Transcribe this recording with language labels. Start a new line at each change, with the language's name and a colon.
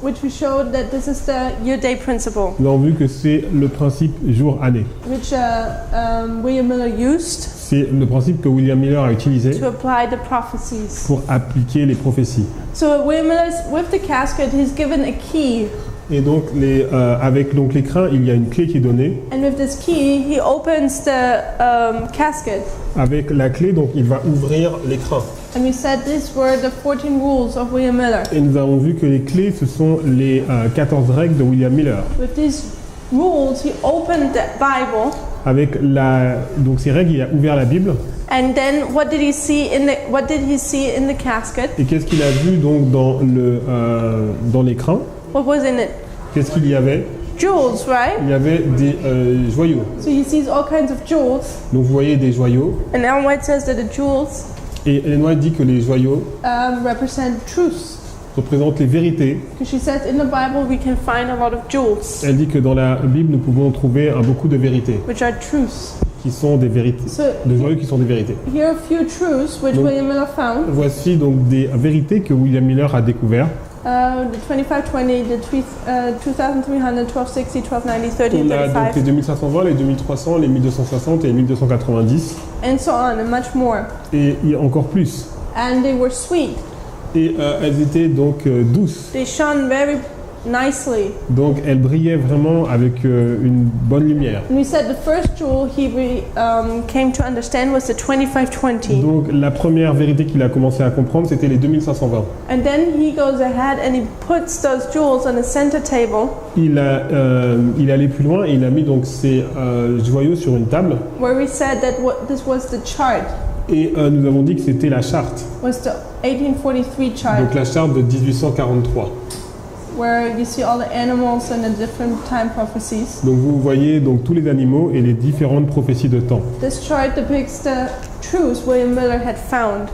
English: which we showed that this is the year-day principle,
French: Nous avons vu que c'est le principe jour-année.
English: which William Miller used
French: C'est le principe que William Miller a utilisé
English: to apply the prophecies.
French: pour appliquer les prophéties.
English: So William Miller, with the casket, he's given a key,
French: Et donc avec donc l'écrin, il y a une clé qui est donnée.
English: and with this key, he opens the casket.
French: Avec la clé, donc il va ouvrir l'écrin.
English: And we said these were the 14 rules of William Miller.
French: Et nous avons vu que les clés, ce sont les 14 règles de William Miller.
English: With these rules, he opened the Bible.
French: Avec donc ces règles, il a ouvert la Bible.
English: And then what did he see in the casket?
French: Et qu'est-ce qu'il a vu donc dans l'écran?
English: What was in it?
French: Qu'est-ce qu'il y avait?
English: Jewels, right?
French: Il y avait des joyaux.
English: So he sees all kinds of jewels.
French: Donc vous voyez des joyaux.
English: And Ellen White says that the jewels
French: Et Ellen White dit que les joyaux
English: represent truths.
French: représentent les vérités.
English: Because she says in the Bible we can find a lot of jewels,
French: Elle dit que dans la Bible, nous pouvons trouver beaucoup de vérités,
English: which are truths.
French: qui sont des vérités,
English: So
French: de joyaux qui sont des vérités.
English: here are a few truths which
French: Donc-
English: William Miller found.
French: Voici donc des vérités que William Miller a découvertes.
English: The 2520, the 2300, 1260, 1290, 30,
French: On a donc
English: 35,
French: les 2520, les 2300, les 1260 et les 1290,
English: and so on, and much more.
French: et il y a encore plus.
English: And they were sweet.
French: Et elles étaient donc douces.
English: They shone very nicely.
French: Donc elles brillaient vraiment avec une bonne lumière.
English: And we said the first jewel he came to understand was the 2520.
French: Donc la première vérité qu'il a commencé à comprendre, c'était les 2520.
English: And then he goes ahead and he puts those jewels on the center table
French: Il est allé plus loin et il a mis donc ces joyaux sur une table.
English: where we said that this was the chart,
French: Et nous avons dit que c'était la charte.
English: was the 1843 chart,
French: Donc la charte de 1843.
English: where you see all the animals and the different time prophecies.
French: Donc vous voyez donc tous les animaux et les différentes prophéties de temps.
English: This chart depicts the truths William Miller had found.